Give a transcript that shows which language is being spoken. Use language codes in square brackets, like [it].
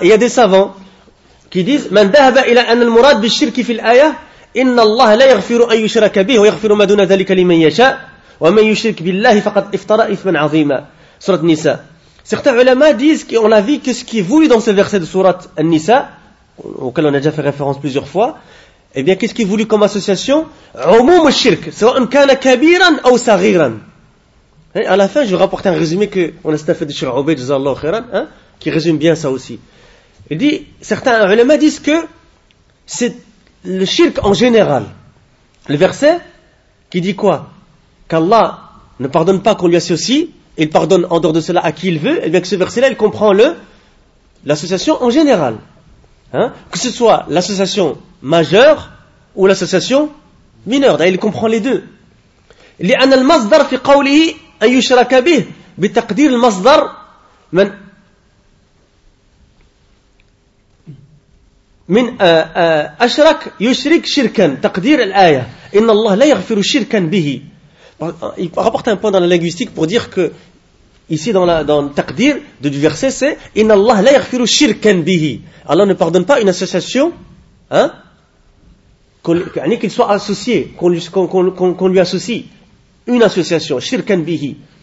[fr] Et il y a des savants qui disent, [ar] من ذهب إلى أن المراد بالشرك في الآية إن الله لا يغفر أن يشرك به ويغفر ما دون ذلك لمن يشاء ومن يشرك بالله فقد افترى إثما عظيما. [fr] Sourate Nisa. Certains ulama disent qu'on a vu que ce qui est voulu dans ce verset de Sourate An-Nisa, auquel on a déjà fait référence plusieurs fois, eh bien, qu'est-ce qui est voulu comme association? [ar] عموم الشرك سواء كان كبيرا أو صغيرا. [fr] À la fin, je vais rapporter un résumé qu'on a fait de Cheikh Obeid, jazallahu khairan, hein, qui résume bien ça aussi. Il dit, certains ulama disent que c'est le shirk en général. Le verset qui dit quoi? Qu'Allah ne pardonne pas qu'on lui associe, il pardonne en dehors de cela à qui il veut, et bien que ce verset-là, il comprend l'association en général. Hein? Que ce soit l'association majeure ou l'association mineure, d'ailleurs il comprend les deux. [ar] لأن المصدر في قوله أن يشرك به بتقدير المصدر من من أشرك يشرك شركا تقدير الآية إن الله لا يغفر شركا به. [fr] Il rapporte un point dans la linguistique pour dire que ici dans le تقدير du verset c'est [ar] إن الله لا يغفر شركا به. [fr] Allah ne pardonne pas une association, hein, qu'il soit associé, qu'on lui associe une association [ar] شركا به.